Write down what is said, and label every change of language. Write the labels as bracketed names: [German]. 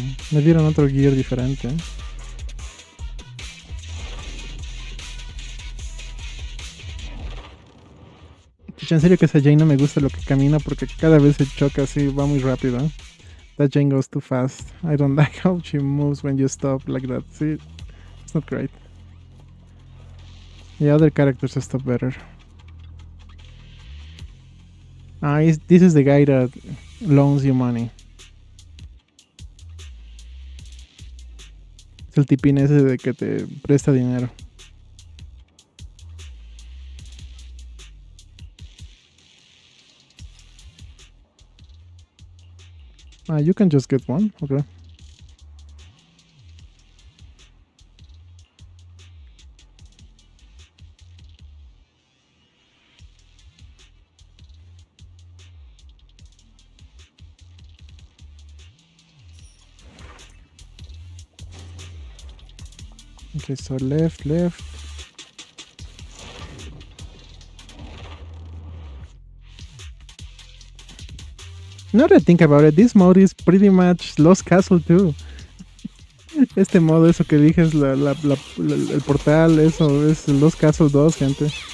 [Spanish] Me dieron otro gear diferente. En serio que esa Jane no me gusta lo que camina porque cada vez se choca así, va muy rápido. [English] That Jane goes too fast. I don't like how she moves when you stop like that. See, it's not great. The other characters stop better. This is the guy that loans you money. [Spanish] Es el tipín ese de que te presta dinero. [English] You can just get one. Okay. Okay, so left. Now that I think about it, this mode is pretty much Lost Castle too. [Spanish] Este modo, eso que dije, es el portal, eso es Lost Castle 2, gente.